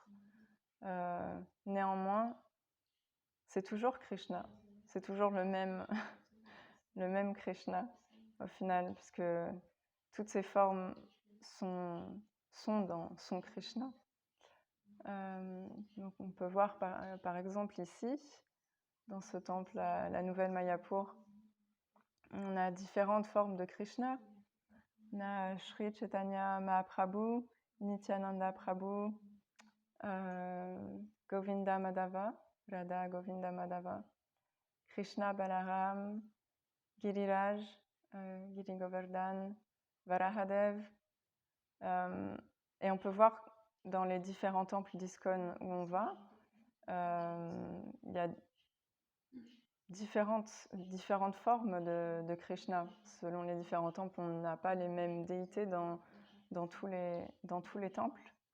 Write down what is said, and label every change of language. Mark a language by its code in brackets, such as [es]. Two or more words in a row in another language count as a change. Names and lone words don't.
[fr] Néanmoins, c'est toujours Krishna, c'est toujours le même, le même Krishna au final, puisque toutes ces formes sont Krishna. Donc on peut voir par exemple ici, dans ce temple, la nouvelle Mayapur, on a différentes formes de Krishna. On a Sri Chaitanya Mahaprabhu, Nityananda Prabhu, Govinda Madhava, Radha Govinda Madhava, Krishna Balaram, Giriraj, Giri Govardhan, Varahadev. Et on peut voir dans les différents temples d'ISKCON où on va, il y a différentes formes de Krishna. Selon les différents temples, on n'a pas les mêmes déités dans tous les temples.